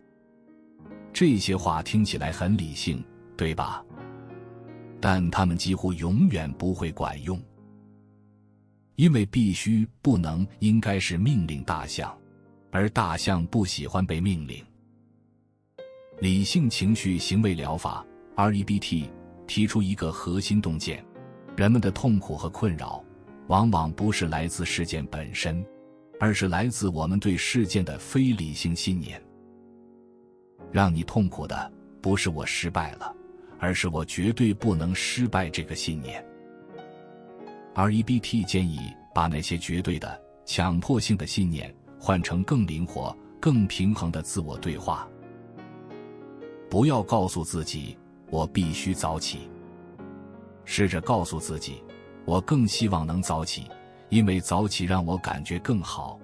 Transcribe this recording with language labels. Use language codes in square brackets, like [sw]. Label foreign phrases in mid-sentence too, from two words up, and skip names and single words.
[zh] 這些話聽起來很理性，對吧？但它們幾乎永遠不會管用。因為必須、不能、應該是命令大象，而大象不喜歡被命令。理性情緒行為療法 REBT 提出一個核心洞見：人們的痛苦和困擾往往不是來自事件本身，而是来自我们对事件的非理性信念。讓你痛苦的不是我失敗了，而是我絕對不能失敗這個信念。REBT 建議把那些絕對的、強迫性的信念換成更靈活、更平衡的自我對話。不要告訴自己我必須早起，試着告訴自己我更希望能早起，因為早起讓我感覺更好。